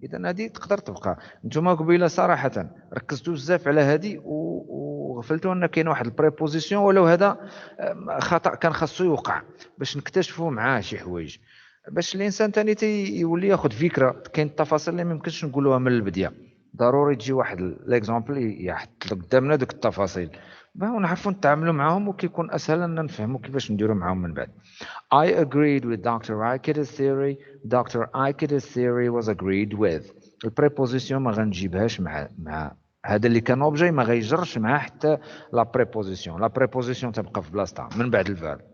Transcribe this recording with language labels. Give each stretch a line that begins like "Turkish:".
Arabic: اذا هذه تقدر تبقى. نتوما قبيله صراحه ركزتوا بزاف على هذه وغفلتوا ان كاين واحد البريبوزيسيون ولو هذا خطا كان خاصو يوقع باش نكتشفوا معاه شي حوايج باش الانسان ثاني يولي ياخذ فكره. كاين التفاصيل اللي ما يمكنش نقولوها من البدايه ضروري تجي واحد ليكزامبل يحط قدامنا دوك التفاصيل ونعرفوا نتعاملوا معاهم وكيكون اسهل ان نفهموا كيفاش نديروا معاهم من بعد.
English: I agreed with Dr. Aikida's theory. Dr. Aikida's theory was agreed with.
Arabic: البريبوزيسيون ما غنجيبهاش مع هذا اللي كان اوبجي ما غيجرش معاه حتى لا بريبوزيسيون. لا بريبوزيسيون تبقى في بلاصتها من بعد الفيرب.